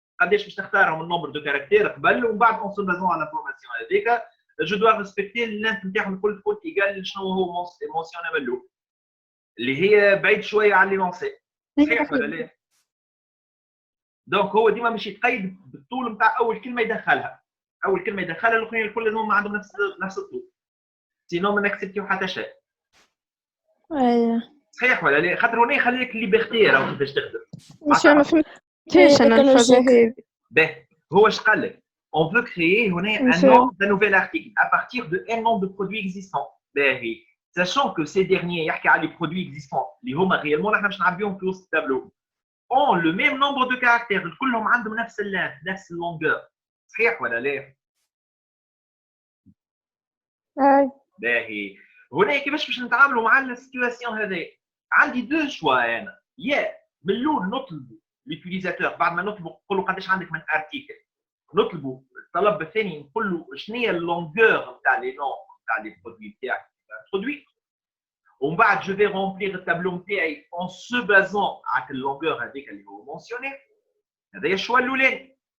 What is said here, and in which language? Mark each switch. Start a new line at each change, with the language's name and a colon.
Arabic: قداش باش تختارهم النمبر دو كاركتير قبل ومن بعد اون سو بازون على فورماسيون هذيك جو دوا ريسبكتي اللينث نتاعهم الكل تكون ايجال شنو هو مونسيون ملو اللي هي بعيد شويه على لينونسي صحيح ولا لا؟ دونك هو ديما مش يتقيد بالطول نتاع اول كلمه يدخلها الاخرين الكل لازم عندهم نفس الطول سينو ما نكسبتيو حتى شيء ايوه صحيح ولا لا؟ خاطر هنا يخلي لك ليبرتي راهو كيفاش تخدم مش ما فهمتش انا الفازه هذه. باهي هو اش قال لك
French: on veut créer
Arabic: هنا un
French: Monsieur. nom d'un nouvel article à partir de un nom de produits existants
Arabic: باهي
French: sachant que ces derniers
Arabic: يحكي على
French: les produits existants
Arabic: اللي هما
French: réellement
Arabic: نحن باش نعبيهم في وسط التابلو
French: ont le même nombre de caractères
Arabic: كلهم عندهم نفس اللينث نفس اللونجور صحيح ولا لا؟ اي باهي هنا كيفاش باش نتعاملوا مع السيتواسيون هذه عندي دو شوا انا يا من الاول نطلبوا ليوتيليزاتور بعد ما نطلبوا نقولوا قداش عندك من ارتيكل نطلبوا الطلب الثاني نقول له شنو هي اللونغور نتاع لي نون نتاع لي برودوي نتاعك برودوي ومن بعد جو في رومبليغ التابلو نتاعي اون سو بازون على اللونغور هذيك اللي هو مونسيوني هذا هي الشوا الاولاني